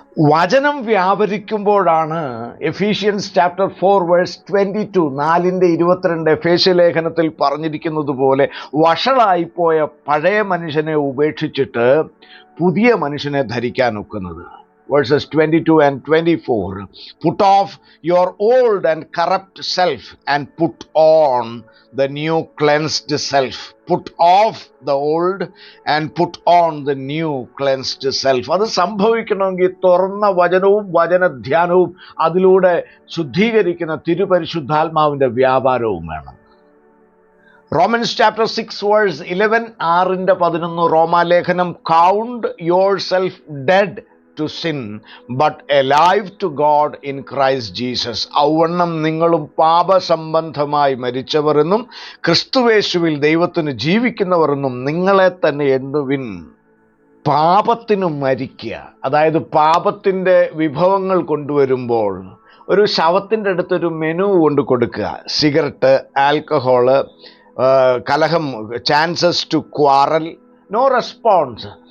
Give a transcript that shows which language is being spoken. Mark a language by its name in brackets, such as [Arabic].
[Malayalam] വചനം വ്യാപരിക്കുമ്പോഴാണ് Ephesians chapter 4 verse 22, 4:22 എഫേസ്യ ലേഖനത്തിൽ പറഞ്ഞിരിക്കുന്നത് പോലെ വഷളായിപ്പോയ പഴയ മനുഷ്യനെ ഉപേക്ഷിച്ചിട്ട് പുതിയ മനുഷ്യനെ ധരിക്കാൻ ഒക്കുന്നത്. [English] Verses 22 and 24. Put off your old and corrupt self and put on the new cleansed self. Put off the old and put on the new cleansed self. [Malayalam] അത് സംഭവിക്കണമെങ്കിൽ തുറന്ന വചനവും വചനധ്യാനവും അതിലൂടെ ശുദ്ധീകരിക്കുന്ന തിരുപരിശുദ്ധാത്മാവിൻ്റെ വ്യാപാരവും വേണം. [English] Romans chapter 6 verse 11, 6:11 റോമാലേഖനം. Count yourself dead to sin but alive to God in Christ Jesus. [Malayalam] ഔവണ്ണം നിങ്ങളും പാപസംബന്ധമായി മരിച്ചവർ എന്നും ക്രിസ്തുവേശുവിൽ ദൈവത്തിന് ജീവിക്കുന്നവർ എന്നും നിങ്ങളെ തന്നെ എണ്ണുവിൻ. പാപത്തിനു മരിക്കുക, അതായത് പാപത്തിൻ്റെ വിഭവങ്ങൾ കൊണ്ടുവരുമ്പോൾ ഒരു ശവത്തിൻ്റെ അടുത്തൊരു മെനു കൊണ്ട് കൊടുക്കുക. സിഗരറ്റ്, ആൽക്കഹോള്, കലഹം, [English] Chances to quarrel, no response.